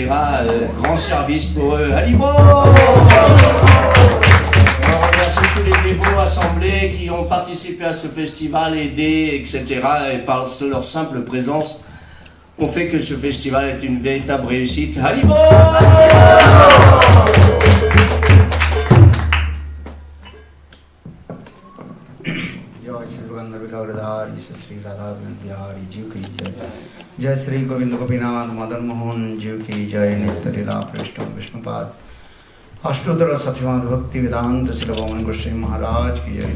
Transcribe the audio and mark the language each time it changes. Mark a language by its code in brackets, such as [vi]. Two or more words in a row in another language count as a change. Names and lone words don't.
[fr] Grand service pour eux. Haribo! On remercie tous les dévots assemblés qui ont participé à ce festival, aidés, etc. Et par leur simple présence, on fait que ce festival est une véritable réussite. Haribo! [hi] श्री राधा बिहारी जी की जय। जय श्री गोविंद गोपीनाथ मदन मोहन जी की जय। नित्य लीला पृष्ठ विष्णुपाद अष्टोत्तर सत्यवाद भक्ति वेदांत श्री भगवान गोस्वामी महाराज की जय।